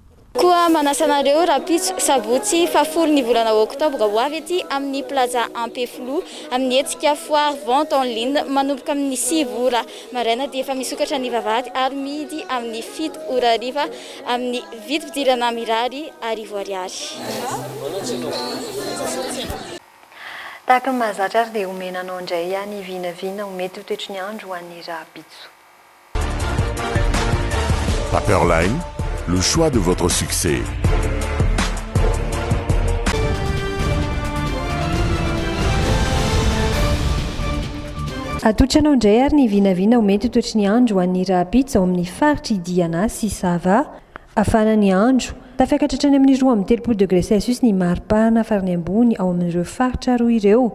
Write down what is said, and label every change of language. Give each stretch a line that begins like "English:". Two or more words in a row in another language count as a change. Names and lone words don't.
Malagasy: Koa manasa anareo rapitso sabotsy fa folo ny volana oktobra ho avy aty amin'ny plaza Ampeflo amin'ny hetsika
French: foire vente en ligne
Malagasy: manomboka amin'ny 6 ora maraina dia efa misokatra ny vavahady ary mihidy amin'ny 7 ora hariva amin'ny vidy fidirana mirary arivo ariary. Tahaka ny mahazatra ary dia omenanao indray ihany vinavina ho mety ho toetry ny andro ho an'ny rapitso.
French: Paperline, le choix de votre succès.
Malagasy: Atotranao indray ary ny vinavina ho mety ho toetry ny andro ho an'ny rapitso ao amin'ny faritry Diana sy Sava afana ny andro. Tafiakatra hatrany amin'ny 2-3 ny maripana farany ambony ao amin'ireo faritra roa ireo.